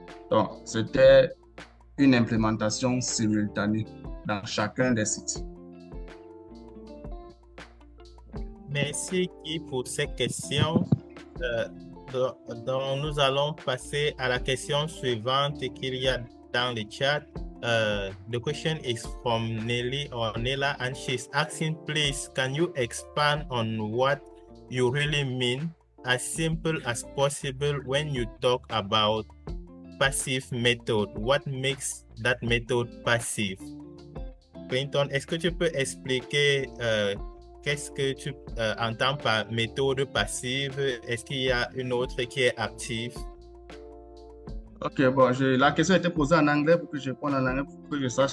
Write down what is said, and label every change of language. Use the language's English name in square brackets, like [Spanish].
[French] Donc, c'était une implémentation simultanée dans chacun des sites. Merci Guy pour ces questions. Donc, nous allons passer à la question suivante qu'il y a dans le chat. [English] The question is from Nelly or Nela, and she's asking, please, can you expand on what you really mean, as simple as possible, when you talk about passive method? What makes that method passive? [French] Clinton, est-ce que tu peux expliquer qu'est-ce que tu entends par méthode passive? Est-ce qu'il y a une autre qui est active? Ok, bon, la question était posée en anglais pour que je réponde en anglais, pour que je sache.